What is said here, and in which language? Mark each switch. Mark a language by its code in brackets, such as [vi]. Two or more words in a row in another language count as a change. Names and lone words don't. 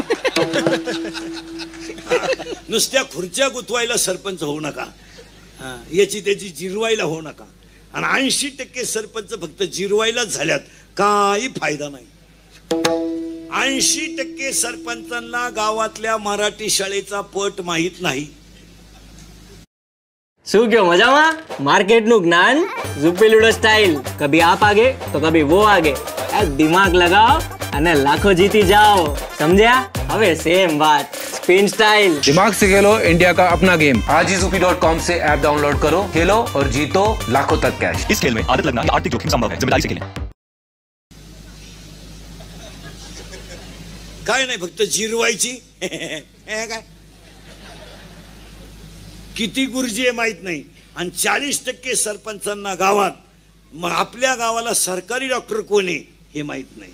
[mr] नुसत्या खुर्च्या गुतवायला सरपंच होऊ नका याची त्याची जिरवायला होऊ नका आणि 80% सरपंच फक्त जिरवायलाच झाल्यात काही फायदा नाही 80% सरपंचांना गावातल्या मराठी शाळेचा पट माहित नाही [gu] શું કયો મજામાં માર્કેટનું જ્ઞાન ઝુપીલુડો સ્ટાઇલ [hi] कभी आप आगे तो कभी वो आगे [gu] દિમાગ લગાવો અને લાખો જીતી જાઓ સમજ્યા હવે સેમ વાત [en] spin style. [hi] दिमाग से खेलो इंडिया का अपना गेम। आज ही zupi.com से [en] app download [hi] करो, खेलो और जीतो लाखों तक कैश। इस खेल में आदत लगना या आर्थिक जोखिम संभव है, जिम्मेदारी से खेलें। [mr] काय नाही, फक्त जिरवायची हे काय किती गुरुजी आहे माहित नाही, आणि 40% सरपंचांना गावात, मग आपल्या गावाला सरकारी डॉक्टर कोण आहे हे माहित नाही.